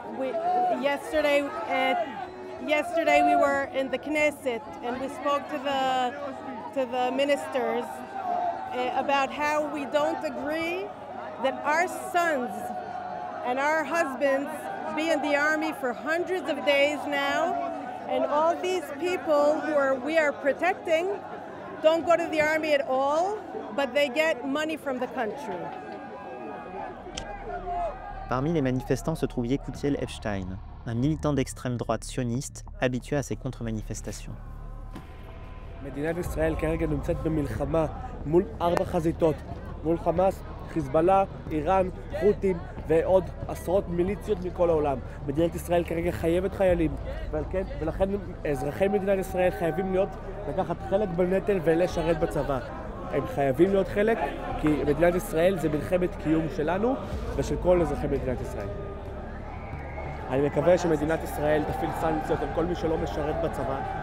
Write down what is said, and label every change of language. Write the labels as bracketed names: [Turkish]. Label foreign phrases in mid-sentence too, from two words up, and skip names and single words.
[English] yesterday we were in the Knesset and we spoke to the ministers about how we don't agree that our sons and our husbands be in the army for hundreds of days now, and all these people we are protecting don't go to the army at all, but they get money from the country. [French] Parmi les manifestants se trouve Yekutiel Epstein, un militant d'extrême droite sioniste habitué à ces contre-manifestations. [Hebrew] מדינת ישראל כרגע נמצאת במלחמה מול 4 חזיתות, מול חמאס, חיזבאללה, איראן, חות'ים ועוד עשרות מיליציות מכל העולם. מדינת ישראל כרגע חייבת חיילים, ולכן אזרחי מדינת ישראל חייבים לקחת חלק בנטל ולשרת בצבא. הם חייבים להיות חלק, כי מדינת ישראל זה מלחמת קיום שלנו ושל כל אזרחי מדינת ישראל. אני מקווה שמדינת ישראל תפעיל סנקציות על כל מי שלא משרת בצבא.